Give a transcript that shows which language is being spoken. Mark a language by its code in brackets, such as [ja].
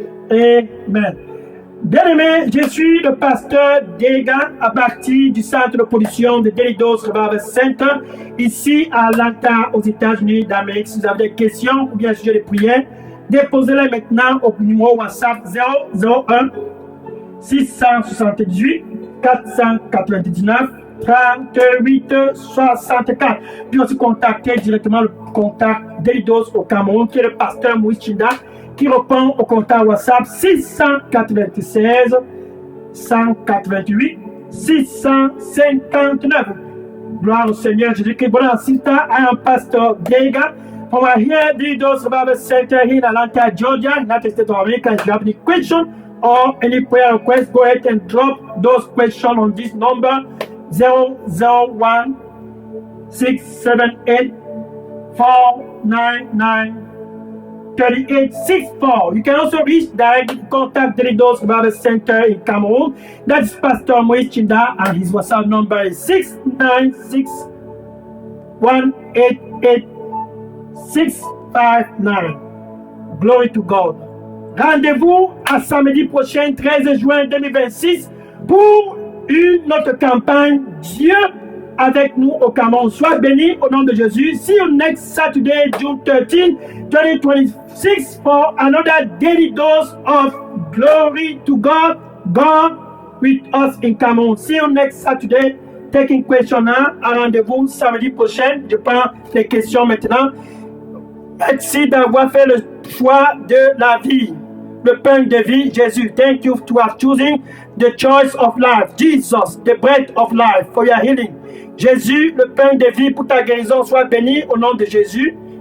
[fr] Amen. Bien-aimé, je suis le pasteur Dega à partir du centre de production de Daily Dose Revival Center ici à Atlanta aux États-Unis d'Amérique. Si vous avez des questions ou bien un sujet de prière, déposez-les maintenant au numéro WhatsApp 001 678 499 38 64. Puis aussi contacter directement le contact Daily Dose au Cameroun qui est le pasteur Moïse Chinda qui répond au contact WhatsApp 696 188 659. Gloire au Seigneur Jésus-Christ. [en] Bon, Sita, I am Pastor Dega from here, Daily Dose Revival Center here in Atlanta, Georgia, United States of America. If you have any question or any prayer request, go ahead and drop those questions on this number 001 678 499 3864. You can also reach directly contact Daily Dose Revival Center in Cameroon. That's Pastor Moïse Chinda, and his WhatsApp number is 696 188 659. Glory to God. [fr] Rendez-vous à samedi prochain, 13 juin 2026, pour une autre campagne Dieu avec nous au Cameroun. Sois béni au nom de Jésus. [en] See you next Saturday, June 13, 2026 for another daily dose of glory to God. God with us in Cameroun. See you next Saturday. Taking question now. [fr] Un rendez-vous samedi prochain. Je prends les questions maintenant. Merci d'avoir fait le choix de la vie. Le pain de vie, Jésus. [en] Thank you to have chosen the choice of life. Jesus, the bread of life for your healing. [fr] Jésus, le pain de vie pour ta guérison, soit béni au nom de Jésus.